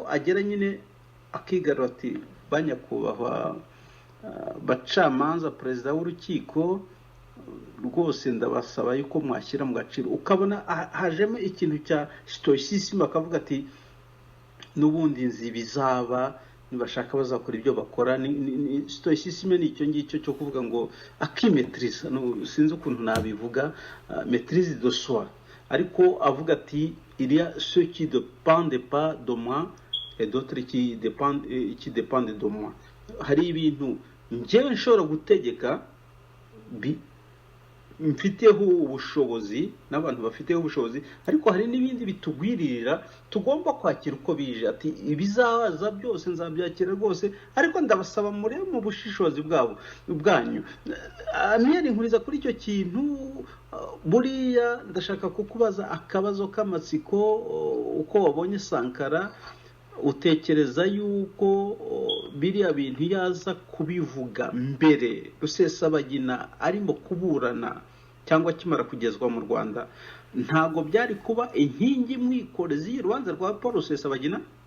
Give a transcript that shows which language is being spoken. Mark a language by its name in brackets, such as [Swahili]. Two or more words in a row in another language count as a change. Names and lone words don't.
[Kinyarwanda] agera nyine akigarura ati banyakubahwa bacamanza perezida w'urukiko rwose ndabasaba yuko mwashyira mu gaciro ukabona hajemo ikintu cya stoicisme akavuga ati n'ubundi nzi bizaba nibashaka bazakora ibyo bakora ni stoicisme ni icyo ngicyo cyo kuvuga ngo akimetriza sinzi ukuntu nabivuga [French] maîtrise de soi [Kinyarwanda] ariko avuga ati [French] il y a ceux qui dépendent pas de moi et d'autres qui dépendent de moi [Kinyarwanda] hari ibintu njyewe nshobora gutegeka mfiteho ubushobozi n'abantu bafiteho ubushobozi ariko hari n'ibindi bitugwiririra tugomba kwakira uko bije ati ibizaza byose nzabyakira rwose ariko ndabasaba murebe mu bushishozi bwanyu Amiel Nkuriza kuri icyo kintu buriya ndashaka kukubaza akabazo k'amatsiko uko wabonye Sankara utekereza yuko biriya bintu yaza kubivuga mbere Rusesabagina arimo kuburana cyangwa kimara kugezwa mu Rwanda ntago byari kuba inkingi mwikorezi y'urubanza rwa Paul Rusesabagina